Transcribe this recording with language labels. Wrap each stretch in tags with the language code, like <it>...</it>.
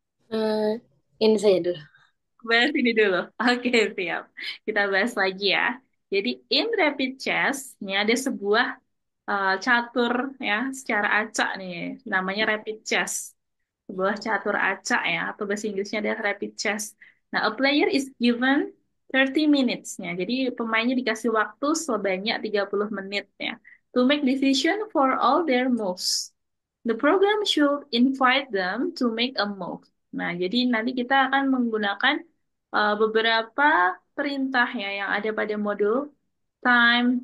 <id>Eh, ini saya dulu. Bahas ini dulu. Oke, siap. Kita bahas lagi ya. Jadi in rapid chess, ini ada sebuah catur ya secara acak nih. Namanya rapid chess. Sebuah catur acak ya, atau bahasa Inggrisnya adalah rapid chess.</id> <en>Nah, a player is given 30 minutes ya.</en> <id>Jadi pemainnya dikasih waktu sebanyak 30 menit ya.</id> <en>To make decision for all their moves. The program should invite them to make a move.</en> <id>Nah, jadi nanti kita akan menggunakan beberapa perintah ya yang ada pada modul time.</id>